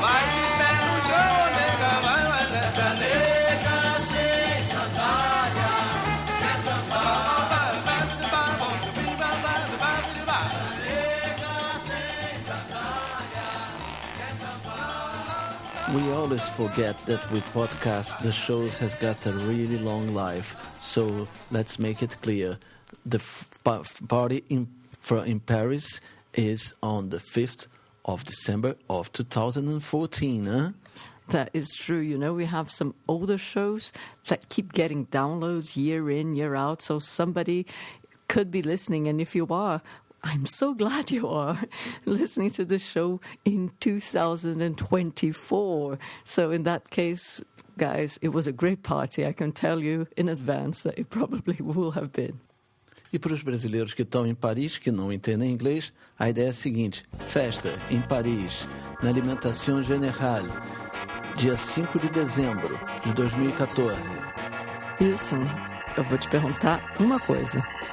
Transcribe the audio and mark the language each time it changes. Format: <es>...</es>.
<pt>Vai de pé no chão, nega, vai nessa nega sem sandália quer sambar. Essa nega sem sandália quer sambar.</pt> <en>We always forget that with podcasts the shows has got a really long life, so let's make it clear. The party in Paris is on the 5th of December of 2014, huh? That is true. You know, we have some older shows that keep getting downloads year in, year out, so somebody could be listening, and if you are, I'm so glad you are listening to this show in 2024. So in that case, guys, it was a great party. I can tell you in advance that it probably will have been.</en> <pt>E para os brasileiros que estão em Paris, que não entendem inglês, a ideia é a seguinte: festa em Paris, na Alimentation Générale, dia 5 de dezembro de 2014. Isso, eu vou te perguntar uma coisa.</pt>